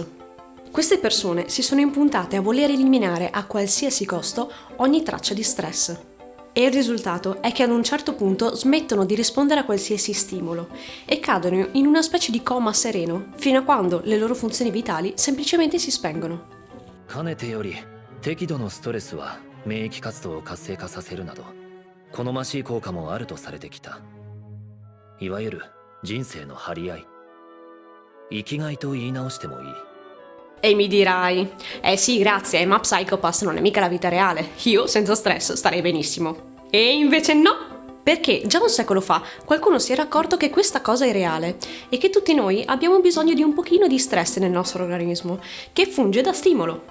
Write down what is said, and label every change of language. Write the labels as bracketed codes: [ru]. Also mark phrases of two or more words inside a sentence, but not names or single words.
[it] Queste persone si sono impuntate a voler eliminare a qualsiasi costo ogni traccia di stress. E il risultato è che ad un certo punto smettono di rispondere a qualsiasi stimolo e cadono in una specie di coma sereno fino a quando le loro funzioni vitali semplicemente si spengono. [ja] かねてより適度のストレスは免疫活動を活性化させるなど好ましい効果もあるとされてきた。いわゆる人生の張り合い、生きがいと言い直してもいい。 [it] E mi dirai, eh sì, grazie, ma Psycho-Pass non è mica la vita reale. Io senza stress starei benissimo. E invece no! Perché già un secolo fa qualcuno si era accorto che questa cosa è reale e che tutti noi abbiamo bisogno di un pochino di stress nel nostro organismo, che funge da stimolo.